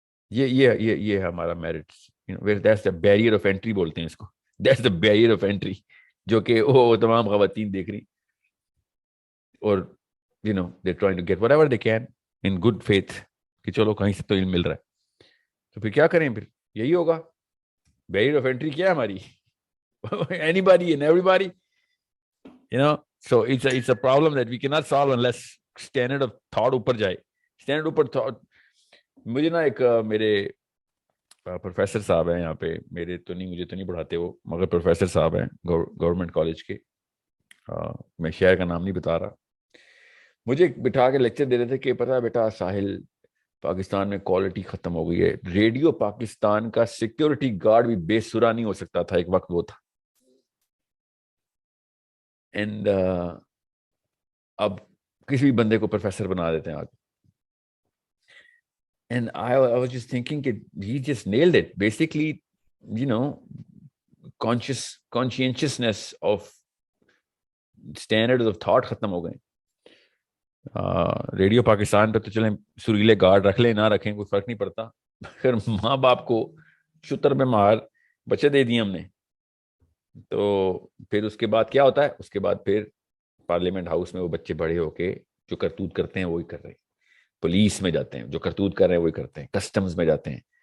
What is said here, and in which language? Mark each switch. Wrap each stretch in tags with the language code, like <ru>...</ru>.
<ur>یہ ہمارا merit,</ur> <en>that's the barrier of entry</en> <ur>بولتے ہیں اس کو.</ur> <en>That's the barrier of entry</en> <ur>جو کہ وہ تمام خواتین دیکھ رہی اور</ur> <en>they're trying to get whatever they can in good faith</en> <ur>کہ چلو کہیں سے تو علم مل رہا ہے. تو پھر کیا کریں؟ پھر یہی ہوگا.</ur> <en>barrier of entry</en> <ur>کیا ہے ہماری؟</ur> <en>anybody and everybody, so it's a problem that we cannot solve unless standard of thought</en> <ur>اوپر جائے. اسٹینڈرڈ اوپر مجھے نا ایک میرے پروفیسر صاحب ہیں یہاں پہ, مجھے تو نہیں پڑھاتے وہ, مگر پروفیسر صاحب ہیں گورنمنٹ کالج کے, میں شہر کا نام نہیں بتا رہا, مجھے بٹھا کے لیکچر دے رہے تھے کہ پتہ ہے بیٹا ساحل, پاکستان میں کوالٹی ختم ہو گئی ہے. ریڈیو پاکستان کا سیکیورٹی گارڈ بھی بے سرا نہیں ہو سکتا تھا, ایک وقت وہ تھا. اینڈ اب کسی بھی بندے کو پروفیسر بنا دیتے ہیں آج.</ur> <en>And I was just thinking that he just nailed it. Basically, you know, conscientiousness of standards of thought</en> <ur>ختم ہو گئے. ریڈیو پاکستان پہ تو چلیں سریلے گارڈ رکھ لیں نہ رکھیں کوئی فرق نہیں پڑتا, پھر ماں باپ کو شتر میں مار بچے دے دیے ہم نے, تو پھر اس کے بعد کیا ہوتا ہے, اس کے بعد پھر پارلیمنٹ ہاؤس میں وہ بچے بڑے ہو کے جو کرتوت کرتے ہیں وہی کر رہے ہیں, پولیس میں جاتے ہیں جو کرتوت کر رہے ہیں وہی کرتے ہیں, کسٹمز میں جاتے ہیں,</ur>